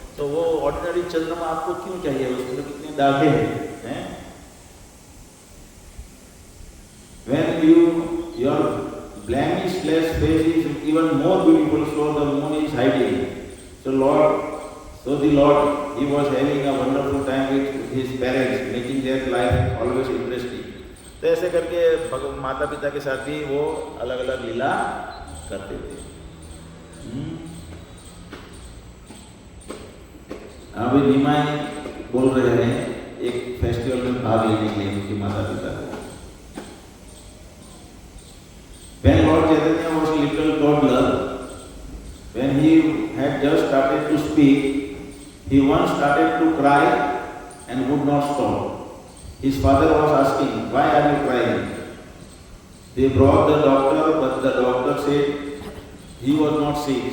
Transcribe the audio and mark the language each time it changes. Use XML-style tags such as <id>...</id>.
<hi>तो वो ऑर्डिनरी चंद्रमा आपको क्यों चाहिए? उसमें कितने दागे हैं?</hi> <en>When your blemishless face is even more beautiful, so the moon is hiding. So the Lord, he was having a wonderful time with his parents, making their life always interesting.</en> <hi>तो ऐसे करके माता पिता के साथ भी वो अलग अलग लीला करते थे। अभी निमाई बोल रहे हैं एक फेस्टिवल में भाग लेने के लिए उनके माता पिता को।</hi> <en>When Lord Chaitanya was a little toddler, when he had just started to speak, he once started to cry and would not stop. His father was asking, "Why are you crying?" They brought the doctor, but the doctor said he was not sick.</en>